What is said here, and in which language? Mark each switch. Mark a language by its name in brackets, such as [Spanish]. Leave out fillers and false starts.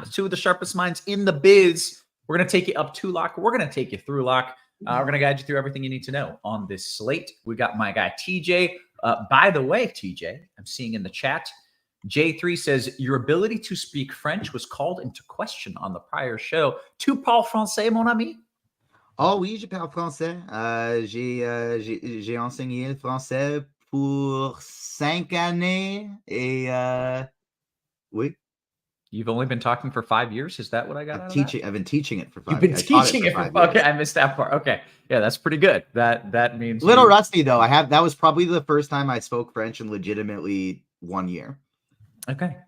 [English] It's two of the sharpest minds in the biz. We're going to take you up to lock. We're going to take you through lock. We're going to guide you through everything you need to know on this slate. We got my guy TJ. By the way, TJ, I'm seeing in the chat, J3 says, your ability to speak French was called into question on the prior show. [French] Tu parles français, mon ami? Oh oui, je parle français. J'ai enseigné le français pour 5 années. Et oui. [English] You've only been talking for 5 years? Is that what I got? I've been teaching it for 5 years. You've been teaching it for 5 years. Okay, I missed that part. Okay. Yeah, that's pretty good. That means little rusty though. That was probably the first time I spoke French in legitimately 1 year. Okay.